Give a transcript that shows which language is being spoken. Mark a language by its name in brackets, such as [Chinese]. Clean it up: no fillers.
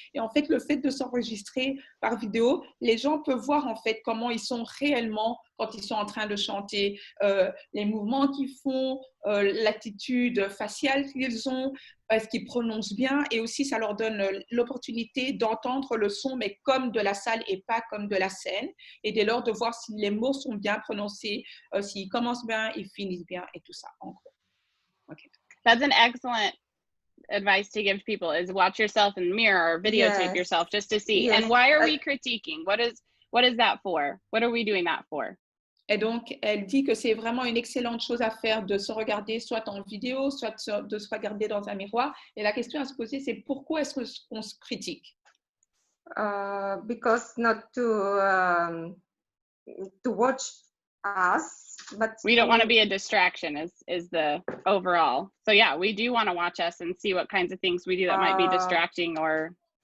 [French] Et en fait, le fait de s'enregistrer par vidéo, les gens peuvent voir en fait comment ils sont réellement quand ils sont en train de chanter, les mouvements qu'ils font, l'attitude faciale qu'ils ont, est-ce qu'ils prononcent bien, et aussi ça leur donne l'opportunité d'entendre le son, mais comme de la salle et pas comme de la scène, et dès lors de voir si les mots sont bien prononcés, s'ils commencent bien, ils finissent bien, et tout ça, en gros. [English] Okay. That's an excellent advice to give people, is watch yourself in the mirror or videotape yourself just to see. Yes. And why are we critiquing? What is that for? What are we doing that for? [French] Et donc, elle dit que c'est vraiment une excellente chose à faire de se regarder soit en vidéo, soit de se regarder dans un miroir. Et la question à se poser, c'est pourquoi est-ce qu'on se critique? [English] Because not to watch us, but we don't want to be a distraction is the overall. So yeah, we do want to watch us and see what kinds of things we do that might be distracting or